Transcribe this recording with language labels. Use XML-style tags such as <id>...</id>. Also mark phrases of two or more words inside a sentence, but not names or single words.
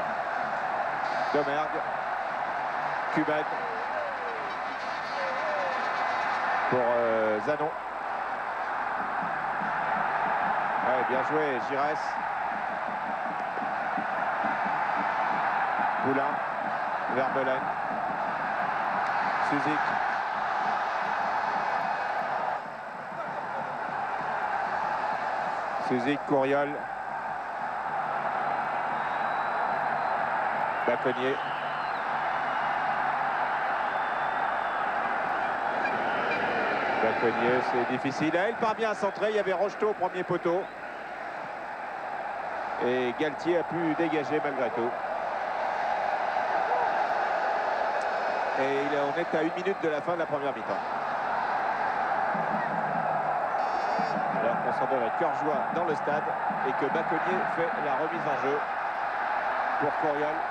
<fr>Domergue. Cuben. Pour Zanon. Ouais, bien joué, Giresse. Poulain. Vermeulen. Suzik. Suzik, Courriol. Baconnier. Baconnier, c'est difficile. Ah, il part bien à centrer. Il y avait Rocheteau au premier poteau. Et Galtier a pu dégager malgré tout. Et on est à 1 minute de la fin de la première mi-temps. Alors qu'on s'en donne à cœur joie dans le stade et que Baconnier fait la remise en jeu pour Courriol.</fr>